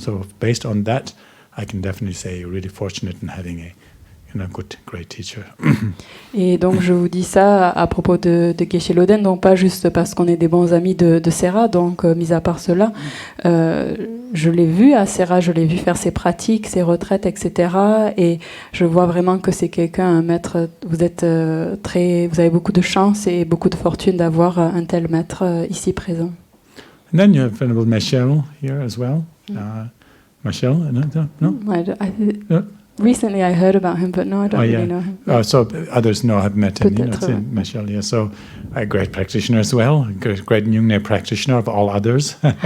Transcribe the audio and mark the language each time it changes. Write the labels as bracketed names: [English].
[English] So based on that, I can definitely say you're really fortunate in having a good, great teacher. [French] Et donc je vous dis ça à propos de Geshe Loden, donc pas juste parce qu'on est des bons amis de Serra, donc mis à part cela, je l'ai vu à Serra, je l'ai vu faire ses pratiques, ses retraites, etc. Et je vois vraiment que c'est quelqu'un, un maître. Vous avez beaucoup de chance et beaucoup de fortune d'avoir un tel maître ici présent. [English] And then you have Venerable Michelle here as well. Michelle, no? Recently, I heard about him, but no, I don't really know him. So others have met him. [French] Peut-être, [English] Michelle, yeah. So a great practitioner as well, great Nyungne practitioner of all others.